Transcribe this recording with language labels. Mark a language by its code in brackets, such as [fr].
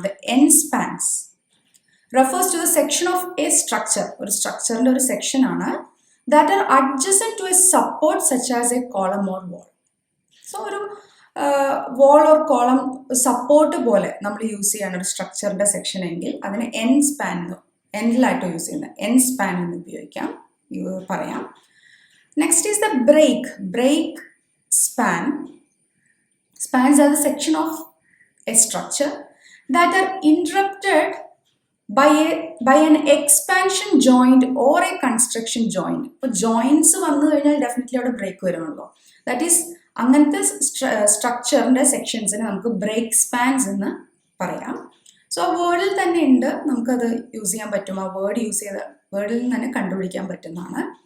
[en] the end spans refers to the section of a structure, [ml] ഒരു സ്ട്രക്ചറിൻ്റെ ഒരു സെക്ഷനാണ്, [en] That are adjacent to a support such as a column or wall. [ml] So ഒരു വാൾ or column support പോലെ നമ്മൾ use ചെയ്യാണ് ഒരു സ്ട്രക്ചറിൻ്റെ section എങ്കിൽ അതിന് എൻഡ് സ്പാൻ, എൻഡിലായിട്ട് യൂസ് ചെയ്യുന്ന എൻഡ് സ്പാൻ എന്ന് പറയാം. [en] Next is the break span. Spans are the section of a structure that are interrupted by an expansion joint or a construction joint. [ml] ഇപ്പോൾ ജോയിൻസ് വന്നു കഴിഞ്ഞാൽ ഡെഫിനറ്റ്ലി അവിടെ break വരുമല്ലോ. That is അങ്ങനത്തെ സ്ട്രക്ചറിൻ്റെ സെക്ഷൻസിന് നമുക്ക് ബ്രേക്ക് സ്പാൻസ് എന്ന് പറയാം. സോ ആ വേർഡിൽ തന്നെ ഉണ്ട്, നമുക്കത് യൂസ് ചെയ്യാൻ പറ്റും. ആ വേർഡിൽ നിന്ന് തന്നെ കണ്ടുപിടിക്കാൻ പറ്റുന്നതാണ്.